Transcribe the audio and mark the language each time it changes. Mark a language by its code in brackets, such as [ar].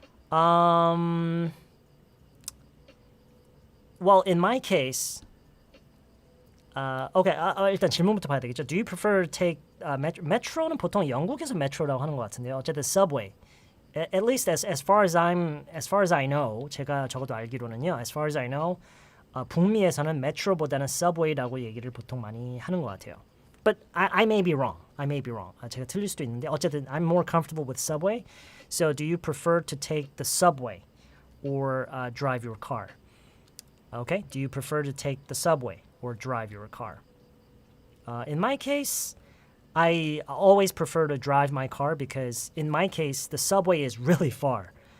[en] Well, in my case, okay, [ko] 일단 질문부터 봐야 되겠죠. [en] Do you prefer to take [ko] metro는 보통 영국에서 metro라고 하는 것 같은데요. 어쨌든 subway. [en] At least as far as I know, [ko] 제가 적어도 알기로는요. [en] As far as I know, [ko] 북미에서는 metro보다는 subway라고 얘기를 보통 많이 하는 것 같아요. [en] But I may be wrong. [ko] 제가 틀릴 수도 있는데 어쨌든 [en] I'm more comfortable with subway. So do you prefer to take the subway or drive your car? Okay, do you prefer to take the subway or drive your car? In my case, I always prefer to drive my car because in my case, the subway is really far.